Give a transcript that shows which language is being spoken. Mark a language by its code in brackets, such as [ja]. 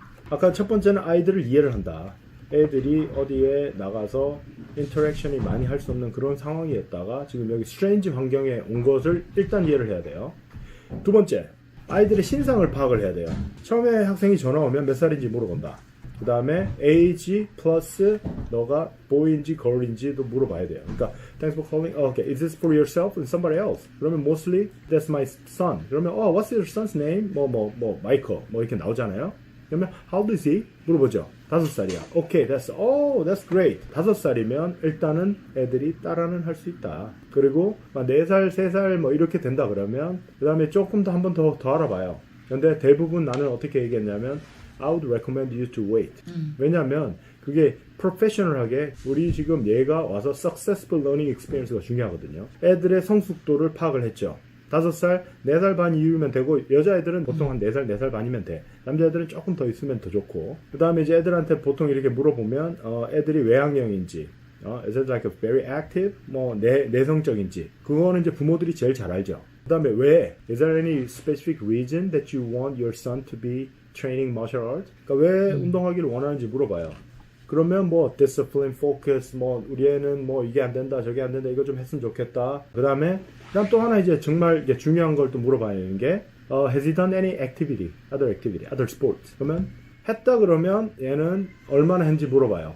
[ko] 아까 첫 번째는 아이들을 이해를 한다. 애들이 어디에 나가서 인터랙션이 많이 할 수 없는 그런 상황이었다가 지금 여기 스트레인지 환경에 온 것을 일단 이해를 해야 돼요. 두 번째, 아이들의 신상을 파악을 해야 돼요. 처음에 학생이 전화 오면 몇 살인지 물어본다. 그 다음에 age 플러스 너가 boy인지 girl인지도 물어봐야 돼요. [en] 그러니까 thanks for calling. Okay, is this for yourself and somebody else? 그러면 mostly that's my son. 그러면 what's your son's name? [ko] Michael 이렇게 나오잖아요. [en] 그러면 how old is he? [ko] 물어보죠. 5살이야. [en] Okay, that's great. [ko] 5살이면 일단은 애들이 따라는 할 수 있다. 그리고 4살, 3살 이렇게 된다 그러면 그 다음에 조금 더 한 번 더 알아봐요. 근데 대부분 나는 어떻게 얘기했냐면 [en] I would recommend you to wait. [ko] 왜냐면 그게 프로페셔널하게 우리 지금 얘가 와서 [en] successful learning experience [ko] 가 중요하거든요. 애들의 성숙도를 파악을 했죠. 5살, 4살 반 이후면 되고 여자애들은 보통 한 4살, 4살 반이면 돼. 남자애들은 조금 더 있으면 더 좋고 그 다음에 이제 애들한테 보통 이렇게 물어보면 애들이 외향형인지 [en] is it like a very active? [ko] 내성적인지 그거는 이제 부모들이 제일 잘 알죠. 그 다음에 왜? [en] Is there any specific reason that you want your son to be training martial arts? [ko] 그러니까 왜 운동하기를 원하는지 물어봐요. 그러면 discipline, focus, 우리 애는 이게 안 된다, 저게 안 된다, 이거 좀 했으면 좋겠다. 그 다음에 또 하나 이제 정말 이게 중요한 걸 또 물어봐야 되는 게 [en] has he done any activity, other sports? [ko] 그러면 했다 그러면 얘는 얼마나 했는지 물어봐요.